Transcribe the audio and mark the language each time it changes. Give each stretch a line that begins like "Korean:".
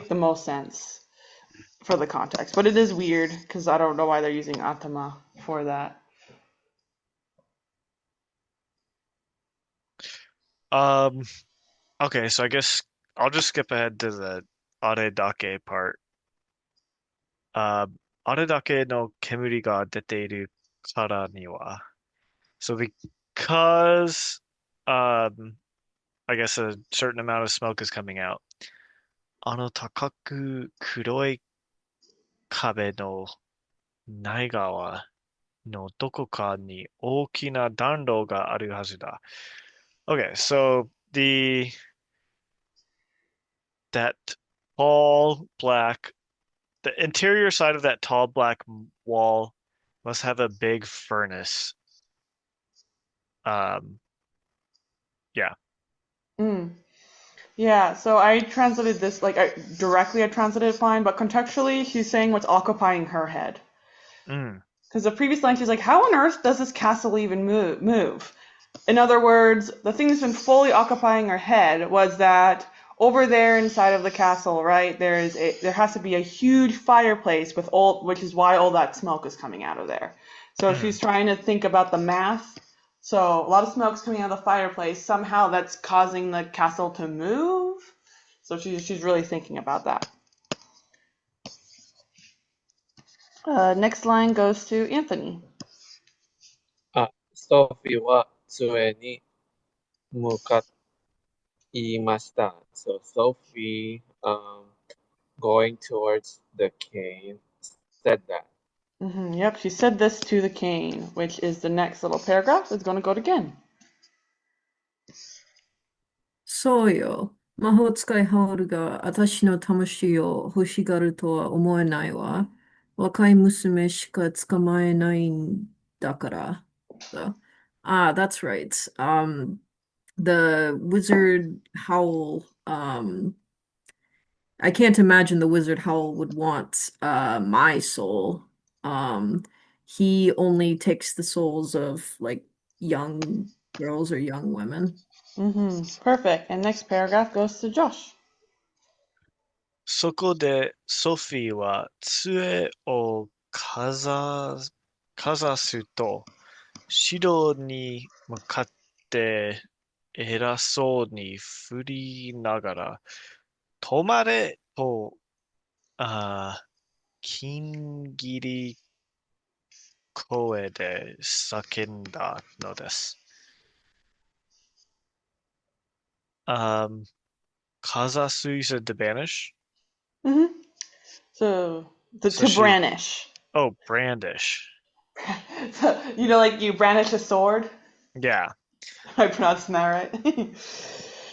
English: be the most sense for the context, but it is weird because I don't know why they're using atama for that. Okay, so I guess I'll just skip ahead to the aredake part.
Japanese: あれだけの煙が出ているからには。
English: So because I guess a certain amount of smoke is coming out.
Japanese: あの高く黒い壁の内側のどこかに大きな暖炉があるはずだ。
English: Okay, so that tall black the interior side of that tall black wall must have a big furnace. Um, yeah. Yeah, so I translated this like I translated it fine, but contextually she's saying what's occupying her head. Mm. Because the previous line she's like, how on earth does this castle even move? In other words, the thing that's been fully occupying her head was that over there inside of the castle, right, there has to be a huge fireplace which is why all that smoke is coming out of there. So she's trying to think about the math. So a lot of smoke's coming out of the fireplace. Somehow that's causing the castle to move. So she's really thinking about that. Next line goes to Anthony.
Japanese: ソフィーは杖に向かいました。
English: So Sophie, going towards the cane, said that. Yep, she said this to the cane, which is the next little paragraph. It's going to go to Gen.
Japanese: そうよ。魔法使いハウルが私の魂を欲しがるとは思えないわ。若い娘しか捕まえないんだから。
English: that's right. The wizard Howl, I can't imagine the wizard Howl would want my soul. Um, he only takes the souls of like young girls or young women. Perfect. And next paragraph goes to Josh.
Japanese: そこでソフィーは杖をかざすと、白に向かって偉そうに振りながら、止まれと、金切り声で叫んだのです。
English: かざす you said to banish? So, So to brandish. Oh, brandish. So, like you brandish a sword? Yeah. Am I pronouncing that right?